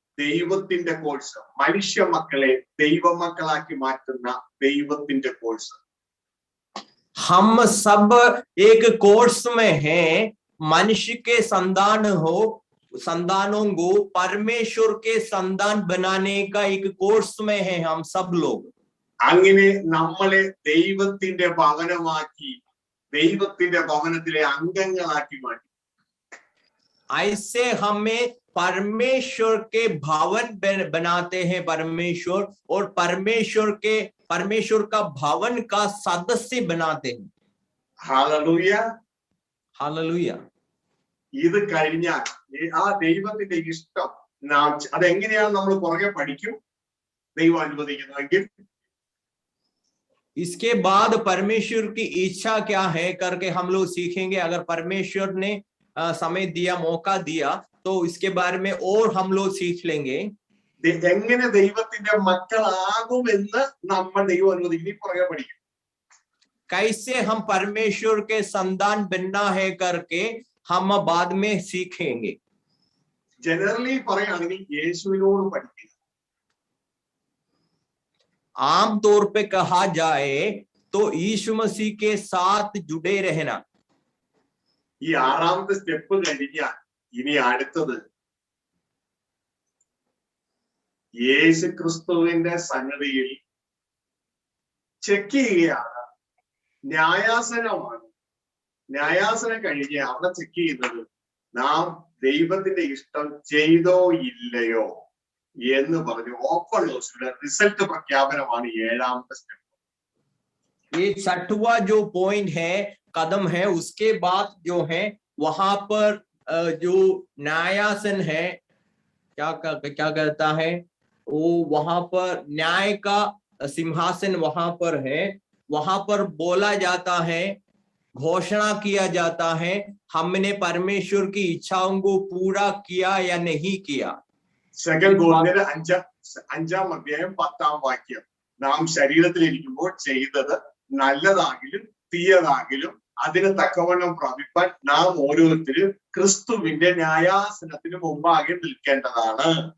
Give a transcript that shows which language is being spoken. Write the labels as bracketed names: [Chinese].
[Malayalam] ദൈവത്തിന്റെ കോഴ്സ്, മനുഷ്യ മക്കളെ ദൈവമക്കളാക്കി മാറ്റുന്ന ദൈവത്തിന്റെ കോഴ്സ്. [Hindi] हम सब एक कोर्स में हैं, मनुष्य के संतानों को परमेश्वर के संतान बनाने का एक कोर्स में है हम सब लोग। [Malayalam] അങ്ങനെ നമ്മളെ ദൈവത്തിന്റെ ഭവനമാക്കി, ദൈവത്തിന്റെ ഭവനത്തിലെ അംഗങ്ങളാക്കി മാറ്റി. [Hindi] ऐसे हमें परमेश्वर के भवन बनाते हैं परमेश्वर, और परमेश्वर का भवन का सदस्य बनाते हैं। Hallelujah, hallelujah. [Malayalam] ഇത് കഴിഞ്ഞാൽ ആ ദൈവത്തിന്റെ ഇഷ്ടം നാം അതെങ്ങനെയാണ് നമ്മൾ പുറകെ പഠിക്കും, ദൈവം അനുവദിക്കുന്നുവെങ്കിൽ. [Hindi] इसके बाद परमेश्वर की इच्छा क्या है करके हम लोग सीखेंगे। अगर परमेश्वर ने समय दिया, मौका दिया, तो इसके बारे में और हम लोग सीख लेंगे। [Malayalam] എങ്ങനെ ദൈവത്തിന്റെ മക്കളാകുമെന്ന് നമ്മൾ ദൈവം അനുവദിക്കുന്ന പുറകെ പഠിക്കും. [Hindi] कैसे हम परमेश्वर के संतान बनना है करके हम बाद में सीखेंगे। [Malayalam] जनरली പറയുകയാണെങ്കിൽ യേശുവിനോട് പഠിക്കുക. [Hindi] आम तौर पे कहा जाए तो यीशु मसीह के साथ जुड़े रहना। [Malayalam] ഈ ആറാമത്തെ സ്റ്റെപ്പ് കഴിഞ്ഞാൽ ഇനി അടുത്തത് യേശു ക്രിസ്തുവിന്റെ സന്നിധിയിൽ ചെക്ക് ചെയ്യുകയാണ്. ന്യായാസനമാണ്. ന്യായാസനം കഴിഞ്ഞ് അവിടെ ചെക്ക് ചെയ്യുന്നത് നാം ദൈവത്തിന്റെ ഇഷ്ടം ചെയ്തോ ഇല്ലയോ എന്ന് പറഞ്ഞു ഓപ്പൺ ഹൗസിലെ റിസൾട്ട് പ്രഖ്യാപനമാണ് ഏഴാമത്തെ സ്റ്റെപ്പ്. [Hindi] ये 6वां जो पॉइंट है, कदम है, उसके बाद जो है वहां पर जो न्यायासन है, क्या कहता है वो, वहां पर न्याय का सिंहासन वहां पर है। वहां पर बोला जाता है, घोषणा किया जाता है, हमने परमेश्वर की इच्छाओं को पूरा किया या नहीं किया। [Malayalam] സെക്കൻഡ് കോരിന്ത്യർ 5-ാം അധ്യായം 10-ാം വാക്യം, നാം ശരീരത്തിലിരിക്കുമ്പോൾ ചെയ്തത് നല്ലതാകിലും തീയതാകിലും അതിന് തക്കവണ്ണം പ്രാപിപ്പാൻ നാം ഓരോരുത്തരും ക്രിസ്തുവിന്റെ ന്യായാസനത്തിന് മുമ്പാകെ നിൽക്കേണ്ടതാണ്.